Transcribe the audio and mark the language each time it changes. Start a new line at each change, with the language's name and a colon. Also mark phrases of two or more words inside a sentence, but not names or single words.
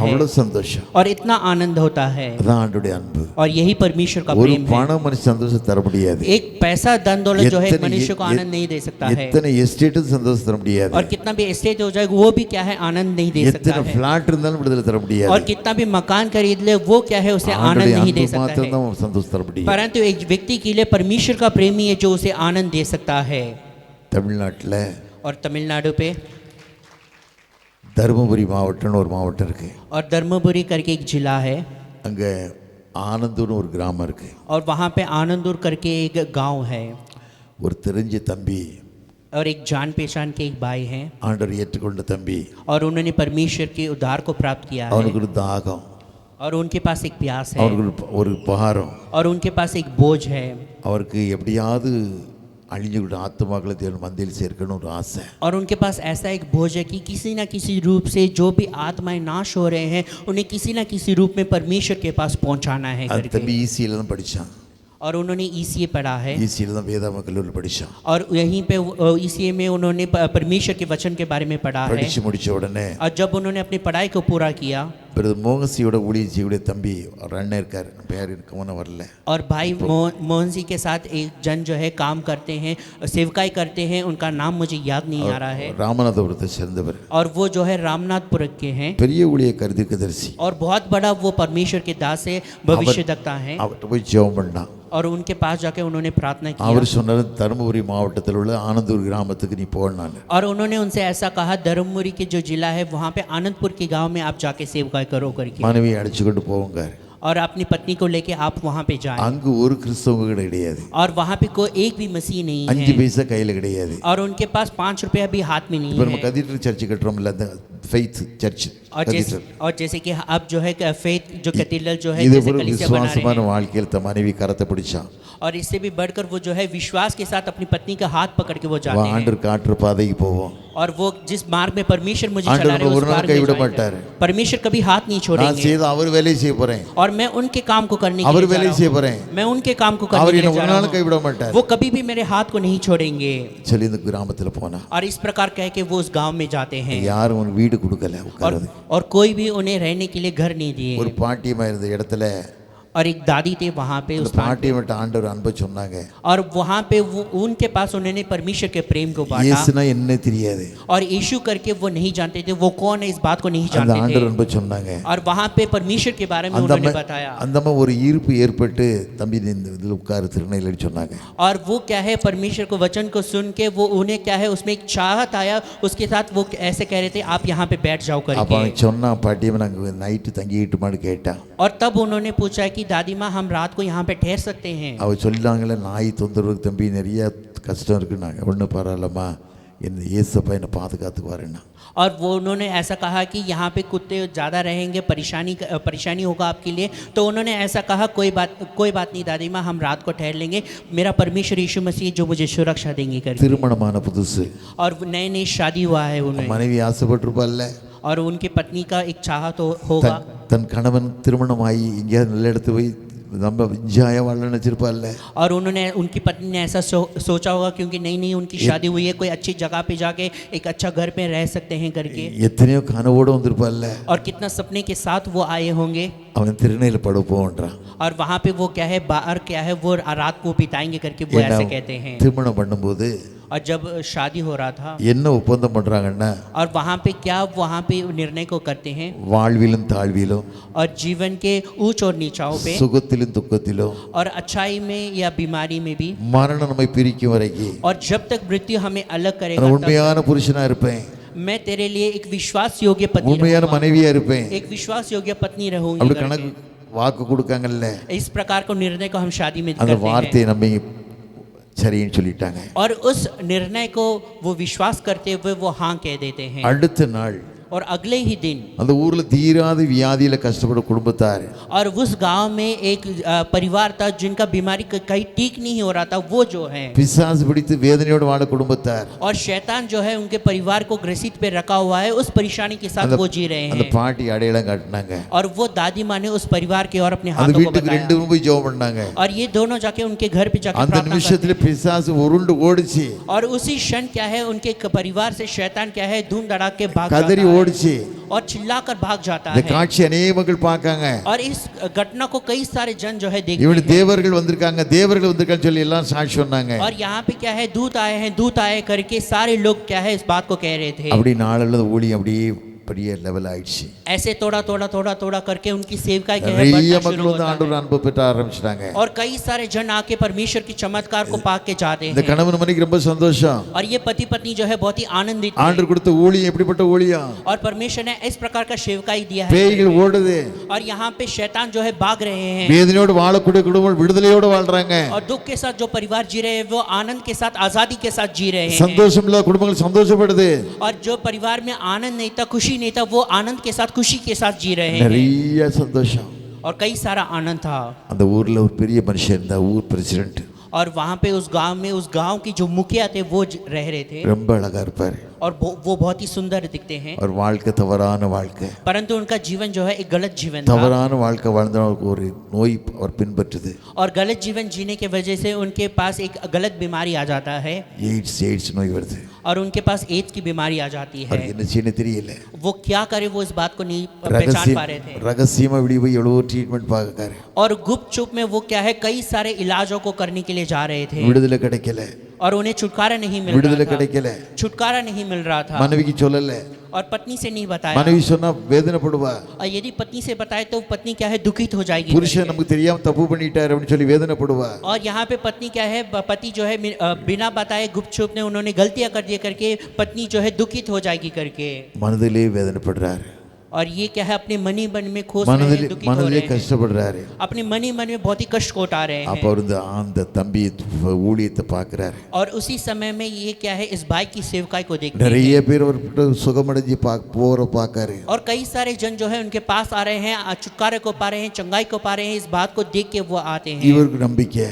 Tamil: அவ்வளவு சந்தோஷம்.
Hindi: और इतना आनंद होता है।
Tamil: அதான் ஆண்டவருடைய அன்பு.
Hindi: और यही परमेश्वर का
Tamil: ஒரு
Hindi: प्रेम है।
Tamil: பணம் மனுஷ சந்தோஷம் தர முடியாது.
Hindi: एक पैसा धन दौलत जो है
Tamil: எத்தனை
Hindi: मनुष्य को आनंद नहीं दे सकता है,
Tamil: எத்தனை எஸ்டேட் சந்தோஷம் தர முடியாது.
Hindi: और कितना भी एस्टेट हो जाएगा वो भी क्या है आनंद नहीं दे सकता
Tamil: எத்தனை
Hindi: है,
Tamil: பிளாட் இருந்தாலும் விடுதலை தர
Hindi: और
Tamil: முடியாது.
Hindi: कितना भी मकान खरीद ले वो क्या है उसे आनंद
Tamil: ஆண்டவருடைய
Hindi: नहीं दे
Tamil: அன்பு
Hindi: सकता
Tamil: மாத்திரம்
Hindi: है।
Tamil: தான் சந்தோஷம் தர முடியும்.
Hindi: परंतु एक व्यक्ति के लिए परमेश्वर का प्रेमी है जो उसे आनंद दे सकता है।
Tamil: தமிழ்நாட்டுல
Hindi: और तमिलनाडु पे
Tamil: தருமபுரி மாவட்டம்னு ஒரு மாவட்டம் இருக்கு.
Hindi: और धर्मपुरी करके एक जिला है,
Tamil: அங்க ஆனந்தூர்னு ஒரு கிராமம் இருக்கு.
Hindi: और वहाँ पे आनंदपुर करके एक गांव है,
Tamil: ஒரு தெரிஞ்ச தம்பி,
Hindi: और एक जान पहचान के एक भाई हैं,
Tamil: ஆண்டவர் ஏற்றுக்கொண்ட தம்பி,
Hindi: और उन्होंने परमेश्वर के उद्धार को प्राप्त किया है,
Tamil: அவனுக்கு ஒரு தாகம்,
Hindi: और उनके पास एक प्यास है,
Tamil: அவனுக்கு ஒரு பாரம்,
Hindi: और उनके पास एक बोझ है,
Tamil: அவருக்கு எப்படியாவது அழிஞ்சுக்கிட்ட ஆத்மாக்களை தேவன் மந்தையில் சேர்க்கணும் ஒரு ஆசை.
Hindi: और उनके पास ऐसा एक बोझ है कि किसी ना किसी रूप से जो भी आत्माएं नाश हो रहे हैं, उन्हें किसी ना किसी रूप में परमेश्वर के पास पहुंचाना है
Tamil: அந்த
Hindi: करके।
Tamil: தம்பி ஈசியில் தான் படித்தான்.
Hindi: और उन्होंने ECA पढ़ा है,
Tamil: ஈசியில் தான் வேதாம கல்லூரியில் படித்தான்.
Hindi: और यहीं पे ECA में उन्होंने परमेश्वर के वचन के बारे में पढ़ा है।
Tamil: படித்து முடித்த உடனே
Hindi: और जब उन्होंने अपनी पढ़ाई को पूरा किया,
Tamil: பிரதர் மோகன்சியோட ஊழியஜியோட தம்பி ஒரு அண்ணன் இருக்கார், பேர் கவனம் வரல.
Hindi: और भाई मोहन जी के साथ एक जन जो है काम करते हैं, सेवकाई करते हैं, उनका नाम मुझे याद नहीं आ रहा है,
Tamil: ராமநாதபுரத்தை சேர்ந்தவர்,
Hindi: और वो जो है रामनाथपुर के हैं,
Tamil: பெரிய ஊழிய கருதிக்கதரிசி.
Hindi: और बहुत बड़ा वो परमेश्वर के दास है, भविष्यद्वक्ता हैं।
Tamil: அவர்கிட்ட போய் ஜெபம் பண்ணான்.
Hindi: और उनके पास जाके उन्होंने प्रार्थना
Tamil: அவர்
Hindi: की,
Tamil: சொன்னார் தருமபுரி மாவட்டத்தில் உள்ள ஆனந்தூர் கிராமத்துக்கு நீ போனான்.
Hindi: और उन्होंने उनसे ऐसा कहा, धर्मपुरी के जो जिला है वहाँ पे आनंदपुर के गांव में आप जाके सेवकाई करो करके,
Tamil: மனைவி அழைச்சு கொண்டு போவாங்க.
Hindi: और अपनी पत्नी को लेके आप वहाँ पे जाएं।
Tamil: அங்கு ஒரு கிறிஸ்தவங்க கிடையாது,
Hindi: और वहाँ पे कोई एक भी मसीह नहीं 5 है,
Tamil: பைசா கையில் கிடையாது.
Hindi: और उनके पास 5 रुपया भी हाथ में नहीं
Tamil: இப்போ நம்ம
Hindi: है।
English: cathedral church
Tamil: கட்டுறோம்ல, அந்த
English: faith church
Hindi: और जैसे कि अब जो है फेथ जो कैथेड्रल जो है
Tamil: இது
Hindi: जैसे
Tamil: ஒரு
Hindi: कलीसिया बना रहे
Tamil: விசுவாசமான
Hindi: हैं
Tamil: வாழ்க்கையில் தன் மனைவி கரத்தை பிடிச்சான்
Hindi: और इससे भी बढ़कर वो जो है विश्वास के साथ अपनी पत्नी का हाथ पकड़ के वो जाते हैं
Tamil: ஆண்டவர் காற்று பாதைக்கு போவோம்
Hindi: और वो जिस मार्ग में परमेश्वर मुझे
Tamil: ஆண்டவர்
Hindi: चला रहे हैं
Tamil: ஒரு
Hindi: उस
Tamil: நாள்
Hindi: मार्ग में
Tamil: கைவிட
Hindi: जाएंगे।
Tamil: மாட்டாரு
Hindi: परमेश्वर कभी हाथ नहीं
Tamil: நான்
Hindi: छोड़ेंगे
Tamil: செய்த அவர் வேலையை செய்ய போறேன்
Hindi: और मैं उनके काम को करने के
Tamil: அவர்
Hindi: लिए जा
Tamil: வேலையை
Hindi: रहा
Tamil: செய்ய
Hindi: हूं।
Tamil: போறேன்
Hindi: मैं उनके काम को
Tamil: அவர்
Hindi: करने के
Tamil: என்ன
Hindi: लिए जा
Tamil: ஒரு
Hindi: रहा
Tamil: நாள்
Hindi: हूं।
Tamil: கைவிட மாட்டார்
Hindi: वो कभी भी मेरे हाथ को नहीं छोड़ेंगे
Tamil: சொல்லி இந்த கிராமத்துல போனா
Hindi: और इस प्रकार कह के वो उस गांव में जाते हैं
Tamil: யாரும் உனக்கு வீடு கொடுக்கல உட்கார்றது
Hindi: और कोई भी उन्हें रहने के लिए घर नहीं दिए
Tamil: ஒரு பாட்டியமா இருந்த இடத்துல
Hindi: और एक दादी थे वहाँ पे
Tamil: அந்த
Hindi: उस
Tamil: பாட்டியமட்ட ஆண்டவர் அன்பை சொன்னாங்க
Hindi: और वहाँ पे वो उनके पास उन्होंने परमेश्वर के प्रेम को बांटा
Tamil: இயேசுனா என்ன தெரியாது
Hindi: और यीशु करके वो नहीं जानते थे वो कौन है इस बात को नहीं
Tamil: அந்த
Hindi: जानते
Tamil: ஆண்டவர்
Hindi: थे
Tamil: அன்பை சொன்னாங்க
Hindi: और वहाँ पे परमेश्वर के बारे में
Tamil: அந்த
Hindi: उन्होंने
Tamil: அம்மா
Hindi: बताया
Tamil: அந்த அம்மா ஒரு ஈர்ப்பு ஏற்பட்டு தம்பி நீ இந்த இதில் உட்காரு திருநெல்வேலி சொன்னாங்க
Hindi: और वो क्या है परमेश्वर को वचन को सुन के वो उन्हें क्या है उसमें एक चाहत आया उसके साथ वो ऐसे कह रहे थे आप यहाँ पे बैठ जाओ
Tamil: அப்போ
Hindi: करके
Tamil: அவன் சொன்னான் பாட்டியம்மா நாங்கள் நைட்டு தங்கிட்டுமான்னு கேட்டான்
Hindi: और तब उन्होंने पूछा कि दादी माँ हम रात को यहाँ पे ठहर सकते हैं
Tamil: அவ சொல்லாங்களே நாய் தொந்தரவுக்கு தம்பி நிறைய கஷ்டம் இருக்குன்னாங்க ஒன்றும் பரவாயில்லம்மா என்ன ஏசப்பா என்னை பாதுகாத்துக்குவாருன்னா
Hindi: और वो उन्होंने ऐसा कहा कि यहाँ पे कुत्ते ज़्यादा रहेंगे परेशानी होगा आपके लिए तो उन्होंने ऐसा कहा कोई बात नहीं दादी माँ हम रात को ठहर लेंगे मेरा परमेश्वर यीशु मसीह जो मुझे सुरक्षा देंगे करके
Tamil: திருமணமான புதுசு
Hindi: और नए नई शादी हुआ है उन्हें
Tamil: மனைவி ஆசைப்பட்டிருப்பாள்ல
Hindi: और उनकी पत्नी का एक चाहत तो होगा
Tamil: தன் கணவன் திருமணமாகி எங்கேயாவது நல்ல இடத்து போய் நம்ம விஜய வாழ நினைச்சிருப்பாள்ல
Hindi: और उन्होंने उनकी पत्नी ने ऐसा सोचा होगा क्योंकि नई नई उनकी शादी हुई है कोई अच्छी जगह पे जाके एक अच्छा घर पे रह सकते हैं करके
Tamil: எத்தனையோ கனவோடு வந்திருப்பாள்ல
Hindi: और कितना सपने के साथ वो आए होंगे
Tamil: அவன் திருநெல்வேலி பட போன்றான்
Hindi: और वहाँ पे वो क्या है बाहर क्या है वो रात को बिताएंगे करके वो ऐसे कहते हैं
Tamil: திருமணம் பண்ணும்போது
Hindi: और जब शादी हो रहा था
Tamil: என்ன ஒப்பந்தம் பண்றாங்கன்னா
Hindi: और वहाँ पे क्या वहाँ पे निर्णय को करते हैं
Tamil: வாழ்விலும் தாழ்விலும்
Hindi: और जीवन के ऊंच और नीचाओं पे
Tamil: சுகத்திலும் துக்கத்திலும்
Hindi: और अच्छाई में या बीमारी में भी
Tamil: மரணம் நம்மை பிரிக்கும் வரைக்கும்
Hindi: और जब तक मृत्यु हमें अलग
Tamil: நான்
Hindi: करेगा तब
Tamil: உண்மையான புருஷனா இருப்பேன்
Hindi: मैं तेरे लिए एक विश्वास योग्य पत्नी
Tamil: உண்மையான
Hindi: रहूंगा,
Tamil: மனைவியா இருப்பேன்
Hindi: एक विश्वास योग्य पत्नी रहूंगी
Tamil: அப்படி
Hindi: करके।
Tamil: கணக்கு வாக்கு கொடுக்காங்கல்ல
Hindi: इस प्रकार को निर्णय को हम शादी में
Tamil: அந்த
Hindi: करते हैं
Tamil: வார்த்தையை நம்ம சரின்னு சொல்லிட்டாங்க
Hindi: और उस निर्णय को वो विश्वास करते हुए वो हाँ कह देते हैं
Tamil: அடுத்த நாள்
Hindi: और अगले ही दिन
Tamil: அந்த ஊர்ல தீராத வியாதியில கஷ்டப்பட குடும்பத்தார்
Hindi: और उस गांव में एक परिवार था जिनका बीमारी कहीं ठीक नहीं हो रहा था वो जो है
Tamil: பிசாசு பிடித்து வேதனையோடு வாழ குடும்பத்தார்
Hindi: और शैतान जो है उनके परिवार को ग्रसित पे रखा हुआ है उस परेशानी के साथ वो जी रहे
Tamil: அந்த
Hindi: हैं
Tamil: பாட்டி அடையாளம் காட்டினாங்க
Hindi: और वो दादी माँ ने उस परिवार के और अपने
Tamil: அந்த
Hindi: हाथों को
Tamil: வீட்டுக்கு
Hindi: बताया
Tamil: ரெண்டு போய் ஜெபம் பண்ணாங்க
Hindi: और ये दोनों जाके उनके घर पे जाके
Tamil: அந்த
Hindi: प्रार्थना करते
Tamil: நிமிஷத்துல பிசாசு உருண்டு ஓடிச்சு
Hindi: हैं। और उसी क्षण क्या है उनके परिवार से शैतान क्या है धूम धड़ाक के भाग
Tamil: கதறி
Hindi: जाता है
Tamil: ஓடிச்சு
Hindi: और चिल्लाकर भाग जाता
Tamil: இந்த
Hindi: है
Tamil: காட்சி அநேக மக்கள் பார்க்காங்க
Hindi: और इस घटना को कई सारे जन जो है देखते
Tamil: இவனு
Hindi: हैं
Tamil: தேவர்கள் வந்திருக்கான்னு சொல்லி எல்லாம் சாட்சி சொன்னாங்க
Hindi: और यहाँ पे क्या है दूत आए करके सारे लोग क्या है इस बात को कह रहे थे
Tamil: அப்படி நாளெல்லாம் ஊழியம் அப்படியே பெரிய லெவல் ஆயிடுச்சு
Hindi: ऐसे थोड़ा करके उनकी सेवकाई क्या है
Tamil: நிறைய
Hindi: बढ़ना
Tamil: மக்கள்
Hindi: शुरू
Tamil: வந்து
Hindi: होता
Tamil: ஆண்டவர்
Hindi: है
Tamil: அன்பு பெற்ற ஆரம்பிச்சிட்டாங்க
Hindi: और कई सारे जन आके परमेश्वर की चमत्कार को पाके के जाते
Tamil: இந்த
Hindi: हैं
Tamil: கணவன் மனைவிக்கு ரொம்ப சந்தோஷம்
Hindi: और ये पति पत्नी जो है बहुत ही आनंदित हैं।
Tamil: ஆண்டவர் கொடுத்த ஊழியம் எப்படிப்பட்ட ஊழியம்
Hindi: और परमेश्वर ने इस प्रकार का सेवकाई दिया है
Tamil: பேய்கள் ஓடுது
Hindi: और यहाँ पे शैतान जो है भाग रहे हैं
Tamil: வேதனையோடு வாழக்கூடிய குடும்பம் விடுதலையோடு வாழ்றாங்க
Hindi: और दुख के साथ जो परिवार जी रहे हैं वो आनंद के साथ आजादी के साथ जी रहे हैं
Tamil: சந்தோஷம் இல்லாத குடும்பங்கள் சந்தோஷப்படுது
Hindi: और जो परिवार में आनंद नहीं था खुशी नहीं था वो आनंद के साथ खुशी के साथ जी रहे हैं
Tamil: நிறைய சந்தோஷம்
Hindi: और कई सारा आनंद था
Tamil: அந்த ஊர்ல ஒரு பெரிய மனுஷன் இருந்தா ஊர் பிரசிடென்ட்
Hindi: और वहाँ पे उस गांव की जो मुखिया थे वो रह रहे थे
Tamil: ரொம்ப அழகா இருப்பாரு
Hindi: और वो बहुत ही सुंदर दिखते हैं
Tamil: ஒரு வாழ்க்கை தவறான வாழ்க்கை
Hindi: परंतु उनका जीवन जो है एक गलत जीवन था
Tamil: தவறான வாழ்க்கை வாழ்ந்தவங்களுக்கு ஒரு நோய் அவர் பின்பற்றுது
Hindi: और गलत जीवन जीने के वजह से उनके पास एक गलत बीमारी आ जाता है
Tamil: எய்ட்ஸ் நோய் வருது
Hindi: और उनके पास एड्स की बीमारी आ जाती है
Tamil: அவருக்கு என்ன செய்யணும் தெரியல
Hindi: वो क्या करे वो इस बात को नहीं पहचान पा रहे थे
Tamil: ரகசியமா இப்படி போய் எவ்வளோ ட்ரீட்மெண்ட் பார்க்கறாரு
Hindi: और गुप्त चुप में वो क्या है कई सारे इलाजों को करने के लिए जा रहे थे
Tamil: விடுதலை கிடைக்கல
Hindi: और उन्हें छुटकारा नहीं मिल
Tamil: விடுதலை
Hindi: रहा था
Tamil: கிடைக்கல
Hindi: छुटकारा नहीं मिल रहा था
Tamil: மனைவிக்கு சொல்லல
Hindi: और पत्नी से नहीं बताया
Tamil: மனைவி சொன்னா வேதனைப்படுவா
Hindi: और यदि पत्नी से बताए तो पत्नी क्या है दुखित हो जाएगी
Tamil: புருஷன் நமக்கு தெரியாம தப்பு பண்ணிட்டாரு அப்படின்னு சொல்லி வேதனைப்படுவா
Hindi: और यहाँ पे पत्नी क्या है पति जो है बिना बताए गुप्त चुप ने उन्होंने गलतियां कर दिया करके पत्नी जो है दुखित हो जाएगी करके
Tamil: மனதிலே வேதனைப்படுறாரு
Hindi: और ये क्या है, अपने मनी मन में खोस रहे
Tamil: மனதிலே
Hindi: हैं, दुखी हो
Tamil: மனதிலே
Hindi: रहे हैं,
Tamil: கஷ்டப்படுறாரு.
Hindi: अपने मनी मन में बहुत ही कष्ट कोटा रहे
Tamil: அப்ப
Hindi: हैं।
Tamil: அவர் அந்த தம்பி ஊழியத்தை பார்க்கிறாரு.
Hindi: और उसी समय में ये क्या है, इस भाई की सेवकाई को देखते हैं
Tamil: நிறைய பேர் அவர்கிட்ட சுகமடைஞ்சு போற பார்க்காரு.
Hindi: और कई सारे जन जो है उनके पास आ रहे हैं, छुटकारे को पा रहे हैं, चंगाई को पा रहे हैं। इस बात को देख के वो आते हैं
Tamil: இவருக்கு நம்பிக்கை